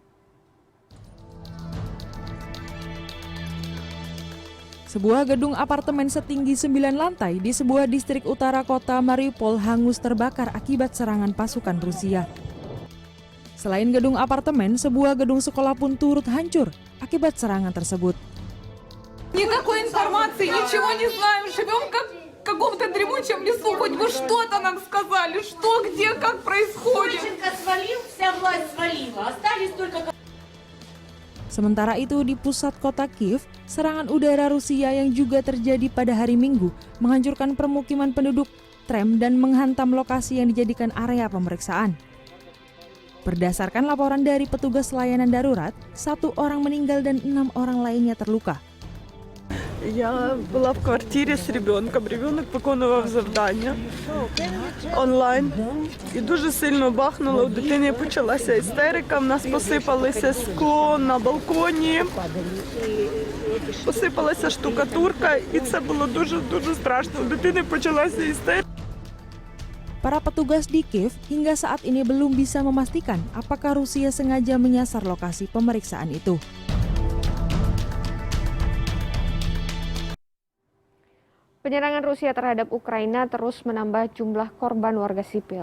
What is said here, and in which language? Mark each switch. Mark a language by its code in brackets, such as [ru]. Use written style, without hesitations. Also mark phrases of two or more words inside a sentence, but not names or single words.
[id] Sebuah gedung apartemen setinggi 9 lantai di sebuah distrik utara kota Mariupol hangus terbakar akibat serangan pasukan Rusia. Selain gedung apartemen, sebuah gedung sekolah pun turut hancur akibat serangan tersebut. [ru] Никакой информации, ничего не знаем. Живем как в каком-то дремучем лесу. Хоть бы что-то нам сказали, что, где, как происходит. Ющенко свалил, вся власть свалила. Остались только... [id] Sementara itu di pusat kota Kiev, serangan udara Rusia yang juga terjadi pada hari Minggu menghancurkan permukiman penduduk, tram dan menghantam lokasi yang dijadikan area pemeriksaan. Berdasarkan laporan dari petugas layanan darurat, 1 orang meninggal dan 6 orang lainnya terluka. [uk] Я была в квартирі з ребенком. Ребенок виконував завдання онлайн. І дуже сильно бахнуло. У дитини почалася істерика. В нас посипалося скло на балконі. Посипалася штукатурка. І це було дуже страшно. У дитини почалася істерика. [id] Para petugas di Kiev hingga saat ini belum bisa memastikan apakah Rusia sengaja menyasar lokasi pemeriksaan itu. Penyerangan Rusia terhadap Ukraina terus menambah jumlah korban warga sipil.